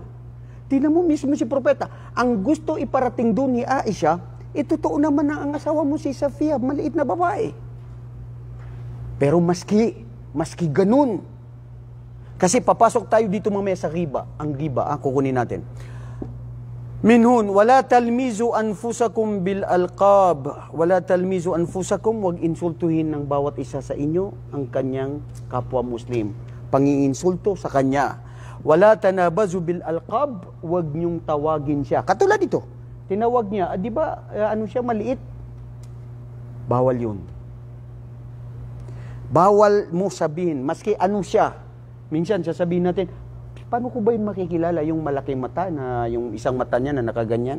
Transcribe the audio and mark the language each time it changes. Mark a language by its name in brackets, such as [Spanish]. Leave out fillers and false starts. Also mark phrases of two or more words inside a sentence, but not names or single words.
[Filipino] Tingnan mo mismo si Propeta, ang gusto iparating doon ni Aisha, totoo naman na ang asawa mo si Safiya, maliit na babae. Pero maski ganun, kasi papasok tayo dito mamaya sa riba, ang riba, kukunin natin. [Arabic] منهن، ولا تلمزوا أنفسكم بالألقاب، ولا تلمزوا أنفسكم, [Filipino] wag insultuhin ng bawat isa sa inyo ang kanyang kapwa Muslim. Panginsulto sa kanya. [Arabic] ولا تنابزوا بالألقاب, [Filipino] wag niyong tawagin siya. Katulad dito, tinawag niya, di ba, ano siya, maliit? Bawal yun. Bawal mo sabihin, maski ano siya. Minsan sasabihin natin, paano ko ba yung makikilala yung malaking mata, na yung isang mata niya na nakaganyan?